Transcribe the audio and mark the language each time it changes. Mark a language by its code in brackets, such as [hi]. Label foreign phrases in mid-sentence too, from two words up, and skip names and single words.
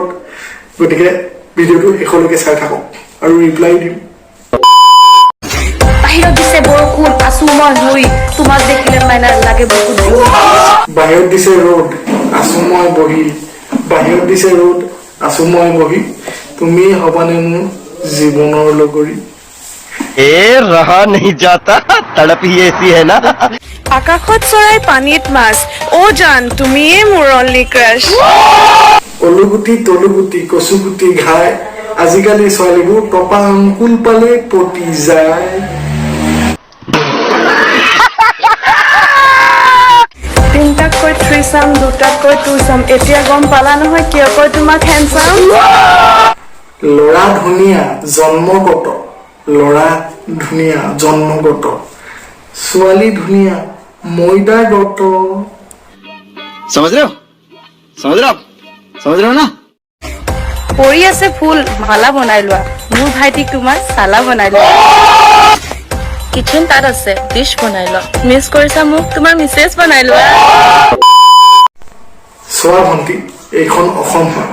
[as] গতিকে ভিডিঅ'টো শেষলৈকে চাই থাকক আৰু ৰিপ্লাই দিম। বাহিৰত দিছে বৰষুণ, আছো মই শুই, তোমাক দেখিলে মাইনা লাগে বহুত জোৰ। বাহিৰত দিছে ৰ'দ, আছো মই বহি, বাহিৰত দিছে ৰ'দ, আছো মই বহি, তুমি হবানে মোৰ জীৱনৰ লগৰী। [hi] ए रहा नहीं जाता, तड़प ही ऐसी है ना। [as] আকাশত চৰাই পানীত মাছ, অ' জান তুমিয়ে মোৰ [en] only crush. [as] অলুগুটি তলুগুটি কচুগুটি ঘাই, আজিকালি ছোৱালীবোৰ টপা আংকুল পালে পতি যায়। তিনটাকৈ থ্ৰীচাম, দুটাকৈ টুচাম, এতিয়া গম পালা নহয় কিয় কয় তোমাক হেণ্ডচাম। ল'ৰা ধুনীয়া জন্মগত, ল'ৰা ধুনীয়া জন্মগত, ছোৱালী ধুনীয়া ময়দাগত। [hi] समझ रहे हो, समझ रहे हो आप, समझ रहे हो ना। [as] পৰি আছে ফুল, মালা বনাই লোৱা, মোৰ ভাইটিক তোমাৰ চালা বনাই লোৱা। কিচেন তাত আছে, ডিছ বনাই লোৱা, মিছ কৰিছা মোক তোমাৰ মিছেছ বনাই লোৱা। চোৱা ভণ্টি, এইখন অসম হয়।